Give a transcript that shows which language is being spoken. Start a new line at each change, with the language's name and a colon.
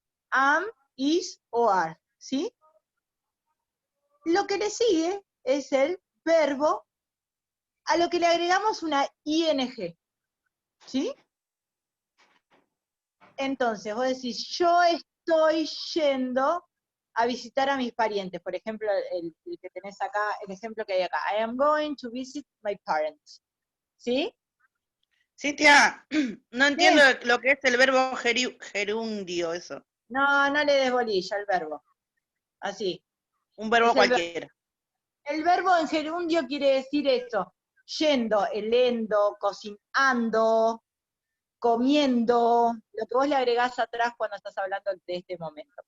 Spanish: Am, is o are, ¿sí? Lo que le sigue es el verbo a lo que le agregamos una ing, ¿sí? Entonces, vos decís, yo estoy yendo a visitar a mis parientes. Por ejemplo, el que tenés acá, el ejemplo que hay acá.
English: I am going to visit my parents.
Spanish: ¿Sí? Cintia, no entiendo lo que es el verbo gerundio, eso. No, no le des bolilla al verbo. Así. Un verbo Es el cualquiera. El verbo en gerundio quiere decir eso. Yendo, elendo, cocinando, comiendo, lo que vos le agregás atrás cuando estás hablando de este momento.